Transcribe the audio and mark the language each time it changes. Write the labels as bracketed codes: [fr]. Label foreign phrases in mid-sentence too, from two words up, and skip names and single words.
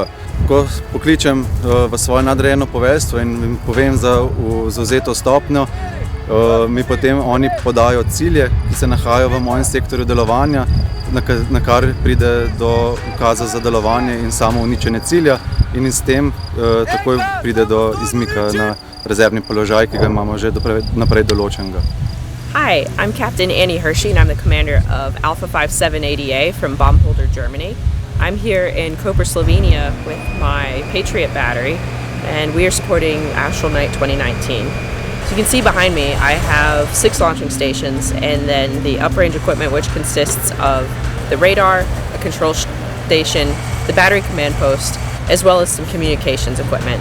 [sl] Ko pokličem v svoje nadrejeno poveljstvo in jim povem za zavzeto stopnjo, mi potem oni podajo cilje, ki se nahajajo v mojem sektorju delovanja, na kar pride do ukaza za delovanje in samo uničenje cilja in s tem takoj pride do izmika na rezervni položaj, ki ga imamo že naprej določenega. [en] Hi, I'm Captain Annie Hershey and I'm the commander of Alpha 5780A from Baumholder, Germany. I'm here in Koper, Slovenia with my Patriot battery and we are supporting Astral Night 2019. So you can see behind me I have 6 launching stations and then the uprange equipment, which consists of the radar, a control station, the battery command post, as well as some communications equipment.